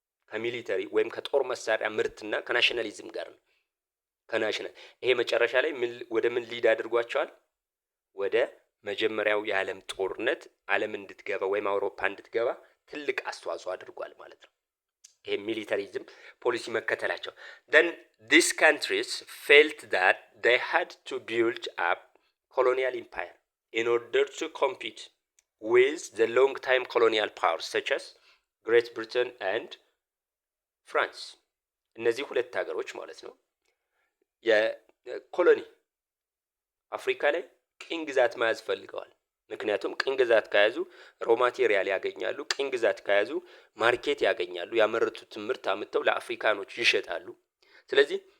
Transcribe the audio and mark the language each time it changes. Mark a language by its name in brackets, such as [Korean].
[Amharic] ከሚሊተሪ ወይም ከጦር መሳሪያ ምርትና ከናሽናሊዝም ጋር ነው። ከናሽናል ይሄ መጨረሻ ላይ ወደ ምን ሊድ አድርጓቸዋል? ወደ መጀመሪያው የዓለም ጦርነት ዓለም እንድትገባ ወይም አውሮፓ እንድትገባ ትልቅ አስተዋጽኦ አድርጓል ማለት ነው። ይሄ ሚሊታሪዝም ፖሊሲ መከተላቸው [English] then these countries felt that they had to build up colonial empire in order to compete with the long time colonial powers such as Great Britain and France. [Amharic] እነዚህ ሁለት ሀገሮች ማለት ነው የኮሎኒ አፍሪካ ላይ ቅኝ ግዛት መያዝ ፈልገዋል። ምክንያቱም ቅኝ ግዛት ከያዙ ሮ ማቴሪያል ያገኛሉ። ቅኝ ግዛት ከያዙ ማርኬት ያገኛሉ። ያመረቱት ምርት አምጥተው ለአፍሪካኖች ይሸጣሉ። ስለዚህ